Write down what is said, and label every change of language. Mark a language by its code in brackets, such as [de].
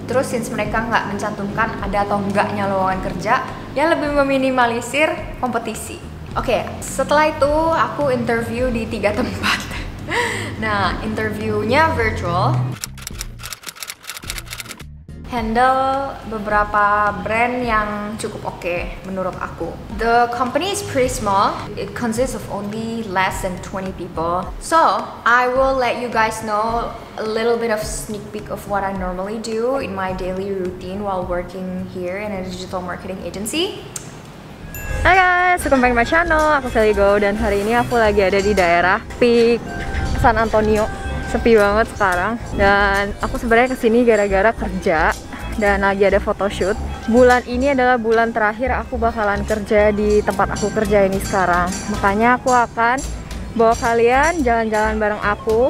[id] Terus since mereka nggak mencantumkan ada atau enggaknya lowongan kerja, ya lebih meminimalisir kompetisi. Oke, setelah itu aku interview di 3 tempat. Nah, interviewnya virtual. Handle beberapa brand yang cukup oke menurut aku. [en] The company is pretty small. It consists of only less than 20 people. So, I will let you guys know a little bit of sneak peek of what I normally do in my daily routine while working here in a digital marketing agency. Hai guys, welcome back to my channel. [id] Aku Sally Go, dan hari ini aku lagi ada di daerah Peak San Antonio. Sepi banget sekarang, dan aku sebenarnya kesini gara-gara kerja dan lagi ada photoshoot. Bulan ini adalah bulan terakhir aku bakalan kerja di tempat aku kerja ini sekarang, makanya aku akan bawa kalian jalan-jalan bareng aku.